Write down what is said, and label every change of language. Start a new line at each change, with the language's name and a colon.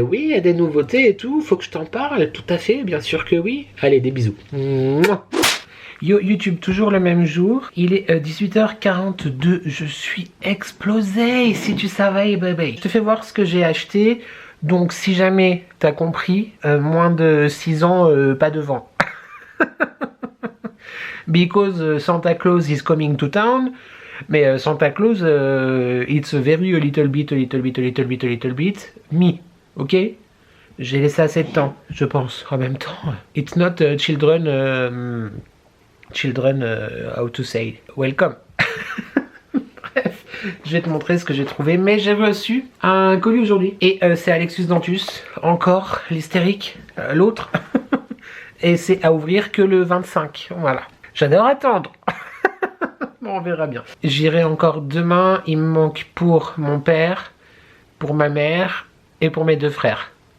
French: Oui, il y a des nouveautés et tout, faut que je t'en parle, tout à fait, bien sûr que oui. Allez, des bisous. Mouah. Yo YouTube, toujours le même jour, il est 18h42, je suis explosé, si tu savais, bébé. Je te fais voir ce que j'ai acheté. Donc si jamais t'as compris, moins de 6 ans, pas de vent.
English: Because Santa Claus is coming to town. Mais Santa Claus, it's very a little bit me. Ok?
French: J'ai laissé assez de temps, je pense, en même temps.
English: It's not children, how to say, welcome.
French: Bref, je vais te montrer ce que j'ai trouvé, mais j'ai reçu un colis aujourd'hui. Et c'est Alexus Dentus, encore l'hystérique, l'autre. Et c'est à ouvrir que le 25, voilà. J'adore attendre. Bon, on verra bien. J'irai encore demain, il me manque pour mon père, pour ma mère et pour mes 2 frères.